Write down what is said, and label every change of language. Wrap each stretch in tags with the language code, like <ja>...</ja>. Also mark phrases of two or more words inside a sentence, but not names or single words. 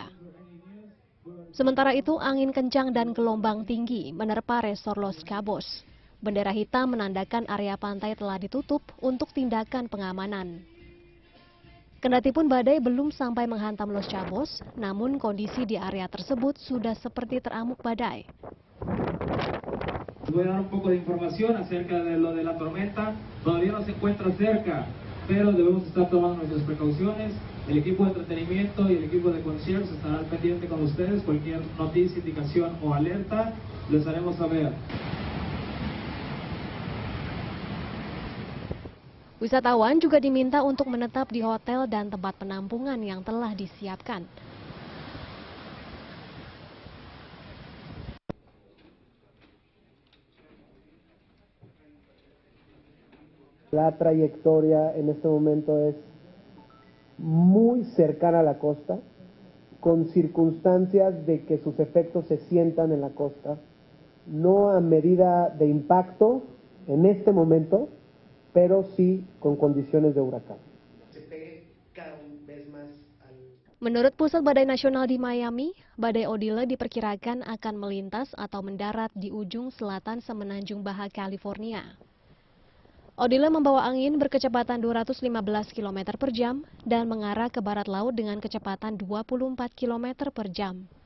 <id>Sementara itu, angin kencang dan gelombang tinggi menerpa resor Los Cabos. Bendera hitam menandakan area pantai telah ditutup untuk tindakan pengamanan. Kendatipun badai belum sampai menghantam Los Cabos, namun kondisi di area tersebut sudah seperti teramuk badai.</id> <es>Voy a dar un poco de información acerca de lo de la tormenta. Todavía no se encuentra cerca, pero debemos estar tomando nuestras precauciones. El equipo de entretenimiento y el equipo de conciertos estarán al pendiente con ustedes. Cualquier noticia, indicación o alerta, les haremos saber.</es> <id>Wisatawan juga diminta untuk menetap di hotel dan tempat penampungan yang telah disiapkan.</id> <es>La trayectoria en este momento es muy cercana a la costa, con circunstancias de que sus efectos se sientan en la costa, no a medida de impacto en este momento, pero sí con condiciones de huracán.</es> <id>Menurut Pusat Badai Nasional di Miami, badai Odile diperkirakan akan melintas atau mendarat di ujung selatan semenanjung Baja California. Odile membawa angin berkecepatan 215 km per jam dan mengarah ke barat laut dengan kecepatan 24 km per jam.</id>